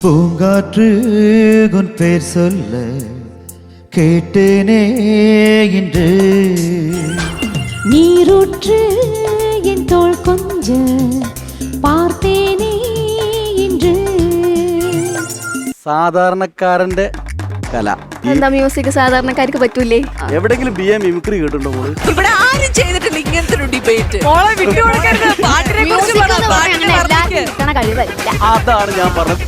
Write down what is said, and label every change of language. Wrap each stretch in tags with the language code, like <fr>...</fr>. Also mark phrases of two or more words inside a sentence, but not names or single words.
<ta>பூங்காற்று உன் பேர் சொல்ல கேட்டேனே இன்று நீரூற்று என் தோள் கொஞ்ச பார்த்தேனே இன்று.</ta> <ml>സാധാരണക്കാരന്റെ കല. എന്താ മ്യൂസിക് സാധാരണക്കാർക്ക് പറ്റൂലേ? എവിടെങ്കിലും</ml> <en>B A mimicry</en> <ml>കേട്ടിട്ടുണ്ടോ മോള്? ഇവിടെ ആരും ചെയ്തിട്ടില്ല ഇങ്ങനത്തെ ഒരു ഡിബേറ്റ്. മോളെ വിട്ടുകൊടുക്കരുത്. പാട്ടിനെ കുറിച്ച് കിട്ടണ കഴിവല്ല. അതാണ് ഞാൻ പറഞ്ഞത്.</ml>